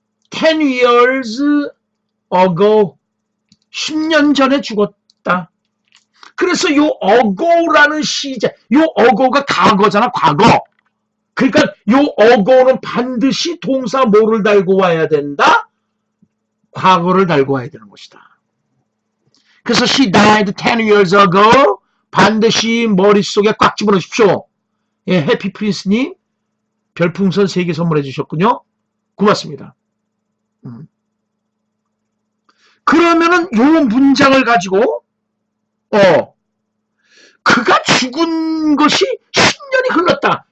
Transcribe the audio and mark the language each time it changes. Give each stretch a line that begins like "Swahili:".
English: 10 years ago.
Korean: 10년 전에 죽었다. 그래서 요 ago라는 시제, 요 ago가 과거잖아, 과거. 그러니까 요 ago는 반드시 동사 뭐를 달고 와야 된다? 과거를 달고 와야 되는 것이다. 그래서
English: she died 10 years ago.
Korean: 반드시 머릿속에 꽉 집어넣으십시오. 예, 해피 프린스님 별풍선 3개 선물해 주셨군요. 고맙습니다. 그러면은 요 문장을 가지고 그가 죽은 것이 10년이 흘렀다.